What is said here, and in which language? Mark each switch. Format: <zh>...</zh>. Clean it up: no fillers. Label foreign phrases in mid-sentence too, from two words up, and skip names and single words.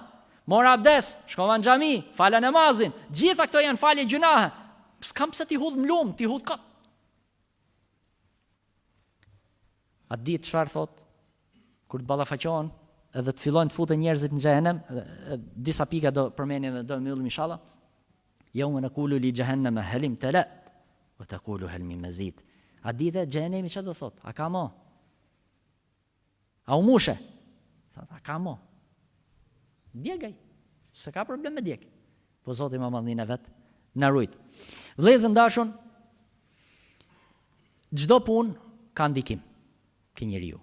<sq>Mora abdes, shkova në xhami, fala namazin. Gjitha këto janë falje gjunahe. S'kam pse ti hudh mlum, ti hudh kot. A di çfarë thot? Kur të ballafaqohen edhe të fillojnë të futen njerëzit në xhehenem, disa pika do përmendim dhe do mbyllim inshallah.</sq> <ar>يوم نقول لجهنم هل امتلأت وتقول هل من مزيد.</ar> <sq>A di të xhenemi çfarë do thot? A ka mo? A u mushe? Thot, a ka mo? Djegaj, se ka problem me djeg. Po Zoti më madhin e vet na rujt. Vëllezër dashun, çdo punë ka ndikim ke njeriu.</sq>